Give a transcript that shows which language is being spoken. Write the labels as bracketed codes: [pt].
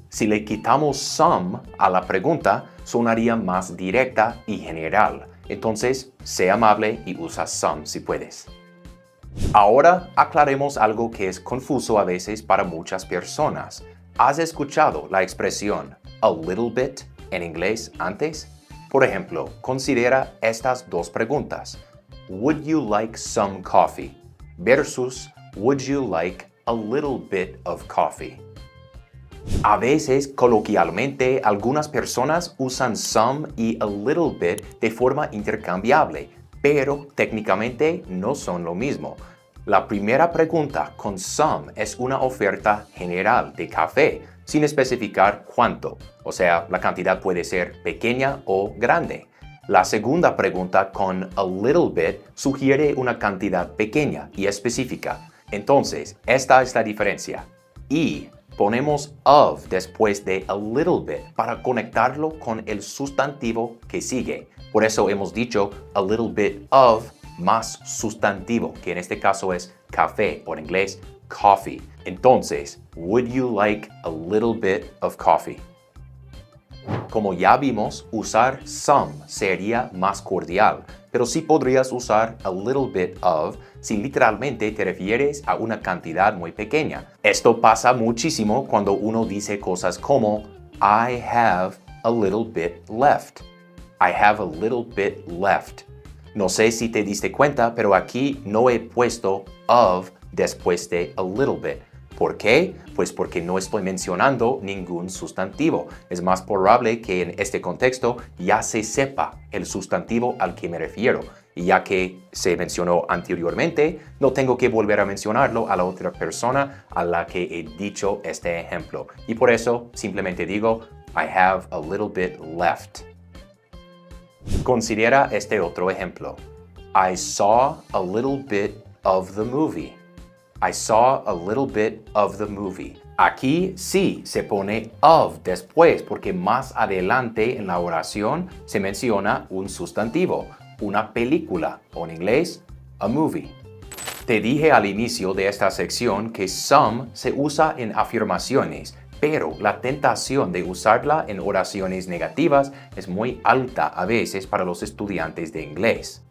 [es] Si le quitamos some a la pregunta, sonaría más directa y general. Entonces, sé amable y usa some si puedes. Ahora aclaremos algo que es confuso a veces para muchas personas. ¿Has escuchado la expresión a little bit en inglés antes? Por ejemplo, considera estas dos preguntas. [en] Would you like some coffee? Versus would you like a little bit of coffee? [es] A veces, coloquialmente, algunas personas usan some y a little bit de forma intercambiable, pero técnicamente no son lo mismo. La primera pregunta con some es una oferta general de café, sin especificar cuánto, o sea, la cantidad puede ser pequeña o grande. La segunda pregunta con a little bit sugiere una cantidad pequeña y específica. Entonces, esta es la diferencia. Y ponemos of después de a little bit para conectarlo con el sustantivo que sigue. Por eso hemos dicho a little bit of más sustantivo, que en este caso es café o en inglés coffee. Entonces, [en] would you like a little bit of coffee? [es] Como ya vimos, usar some sería más cordial, pero sí podrías usar a little bit of si literalmente te refieres a una cantidad muy pequeña. Esto pasa muchísimo cuando uno dice cosas como [en] I have a little bit left. I have a little bit left. [es] No sé si te diste cuenta, pero aquí no he puesto of después de a little bit. ¿Por qué? Pues porque no estoy mencionando ningún sustantivo. Es más probable que en este contexto ya se sepa el sustantivo al que me refiero. Y ya que se mencionó anteriormente, no tengo que volver a mencionarlo a la otra persona a la que he dicho este ejemplo. Y por eso simplemente digo, [en] I have a little bit left. [es] Considera este otro ejemplo. [en] I saw a little bit of the movie. I saw a little bit of the movie. [es] Aquí sí se pone of después porque más adelante en la oración se menciona un sustantivo, una película o en inglés, a movie. Te dije al inicio de esta sección que some se usa en afirmaciones, pero la tentación de usarla en oraciones negativas es muy alta a veces para los estudiantes de inglés.